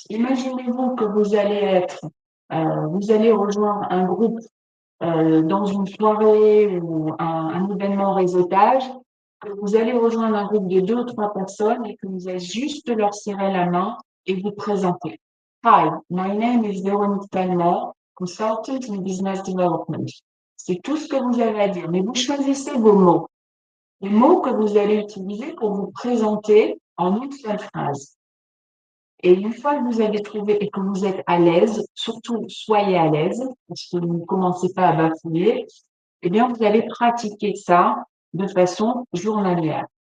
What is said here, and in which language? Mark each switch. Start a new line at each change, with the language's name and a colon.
French: Imaginez-vous que vous allez rejoindre un groupe dans une soirée ou un événement réseautage, que vous allez rejoindre un groupe de 2 ou 3 personnes et que vous allez juste leur serrer la main et vous présenter.
English: Hi, my name is Véronique Talmor, consultant in business development.
French: C'est tout ce que vous avez à dire. Mais vous choisissez vos mots. Les mots que vous allez utiliser pour vous présenter en une seule phrase. Et une fois que vous avez trouvé et que vous êtes à l'aise, surtout soyez à l'aise, parce que vous ne commencez pas à bafouiller, eh bien, vous allez pratiquer ça de façon journalière.